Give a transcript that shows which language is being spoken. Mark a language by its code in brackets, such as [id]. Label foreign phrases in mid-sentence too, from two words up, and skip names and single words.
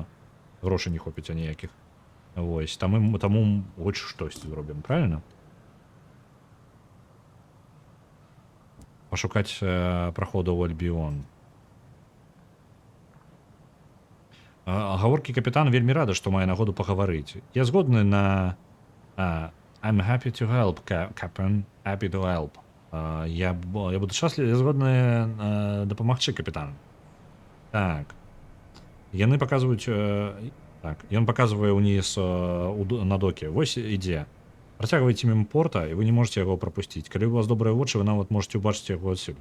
[be] Грошай не хопіць аніякіх. Вось, таму хоць штосьці зробім, правильно? Пашукаць праходу ў Альбіон. Гаворкі капітан вельмі рада, што мае нагоду пагаварыць. Я згодны на... [en] I'm happy to help, Captain. Happy to help. [be] Я буду шчаслівы, я згодны дапамагчы, капітан. Так. Яны паказваюць... Так, ён паказвае ўніз на доке. Вось ідзе. Працягвайце міма порта, і вы не можете яго прапусціць. Калі у вас добрыя вочы, вы нават можете ўбачыць яго адсюль.